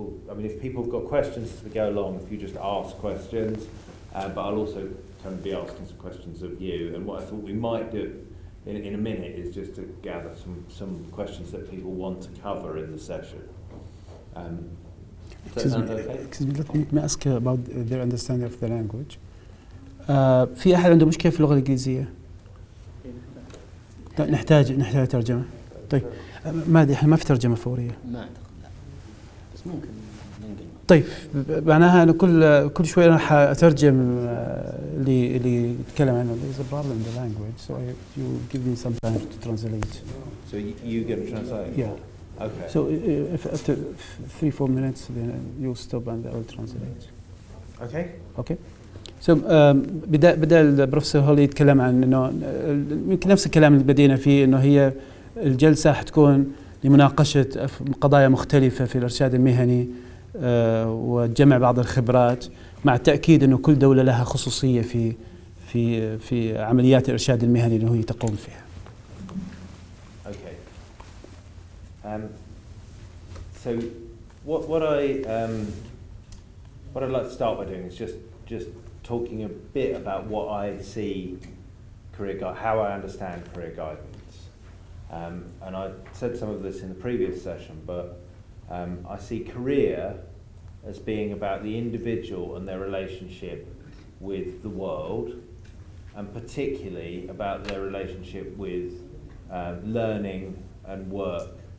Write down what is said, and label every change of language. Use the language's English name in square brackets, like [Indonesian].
[English] I mean, if people have got questions as we go along, if you just ask questions, but I'll also kind of be asking some questions of you. And what I thought we might do in a minute is just to gather some questions that people want to cover in the session. Excuse me, let me ask about their understanding of the language. [Arabic] في أحد عنده مشكلة في اللغة الإنجليزية؟ نحتاج ترجمة. طيب ما أدري، إحنا ما في ترجمة فورية. ما أعتقد، لا، بس ممكن ننقل. طيب معناها أنا كل شوي راح أترجم اللي يتكلم عنه. [English] There's a problem in the language, so you give me some time to translate. So you get to translate? Yeah. Okay. So if after 3-4 minutes, then you stop and I will translate. Okay. Okay. [Arabic] So بدأ البروفيسور هولي يتكلم عن إنه يمكن نفس الكلام اللي بدينا فيه، إنه هي الجلسة حتكون لمناقشة قضايا مختلفة في الإرشاد المهني وجمع بعض الخبرات، مع التأكيد إنه كل دولة لها خصوصية في عمليات الإرشاد المهني اللي هي تقوم فيها. [English] Okay. So what I'd like to start by doing is just talking a bit about what I see how I understand career guidance. And I said some of this in the previous session, but I see career as being about the individual and their relationship with the world, and particularly about their relationship with learning and work.